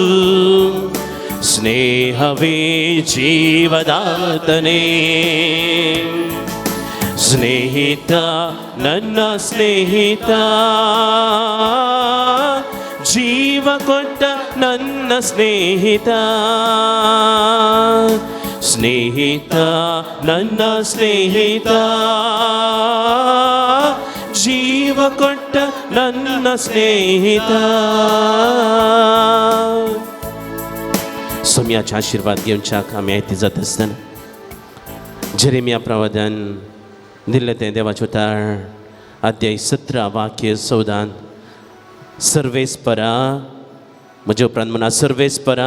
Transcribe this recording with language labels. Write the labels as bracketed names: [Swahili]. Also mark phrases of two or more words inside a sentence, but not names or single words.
[Kannada] ಸ್ನೇಹವೇ ಜೀವದಾತನೇ, ಸ್ನೇಹಿತ ನನ್ನ ಸ್ನೇಹಿತ, ಜೀವ ಕೊಟ್ಟ ನನ್ನ ಸ್ನೇಹಿತ, ಸ್ನೇಹಿತ ನನ್ನ ಸ್ನೇಹಿತ, ಜೀವ ಕೊಟ್ಟ ನನ್ನ ಸ್ನೇಹಿತ. [Konkani] सोम्याचे आशीर्वाद घेवच्याक आमी आयती जाता आसतना जेरेमिया प्रवादान दिल्लें तें देवाचें उतार अध्याय 17 वाक्य 14 सर्वेस्परा म्हजे उपरांत म्हणा सर्वेस्परा